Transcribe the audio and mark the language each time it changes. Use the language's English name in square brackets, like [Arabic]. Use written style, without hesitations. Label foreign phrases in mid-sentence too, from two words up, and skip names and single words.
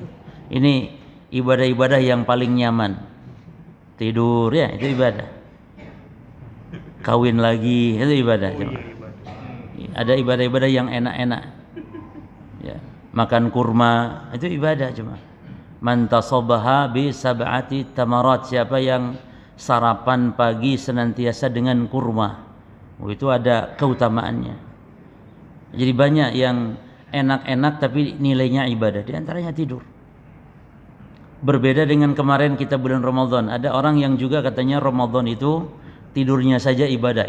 [Indonesian] Ini ibadah-ibadah yang paling nyaman. Tidur, ya, itu ibadah. Kawin lagi, itu ibadah. Ada ibadah-ibadah yang enak-enak. Ya, makan kurma, itu ibadah cuma. [Arabic] من تصبح بسبع تمرات, [Indonesian] siapa yang sarapan pagi senantiasa dengan kurma, itu ada keutamaannya. Jadi banyak yang enak-enak tapi nilainya ibadah, di antaranya tidur. Berbeda dengan kemarin kita bulan Ramadan, ada orang yang juga katanya Ramadan itu tidurnya saja ibadah.